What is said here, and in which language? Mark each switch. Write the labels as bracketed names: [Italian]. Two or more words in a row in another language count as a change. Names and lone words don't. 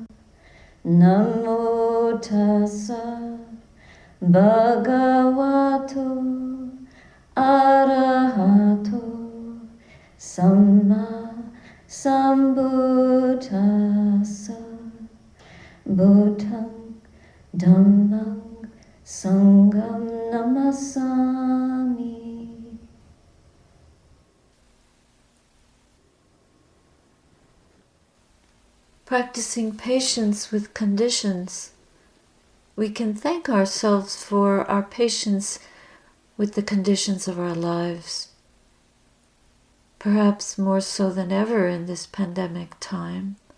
[Pali] Namo tassa bhagavato arahato samma sambuddhassa. Buddhang dhammang sangham namasami. [English] Practicing patience with conditions, we can thank ourselves for our patience with the conditions of our lives, perhaps more so than ever in this pandemic time.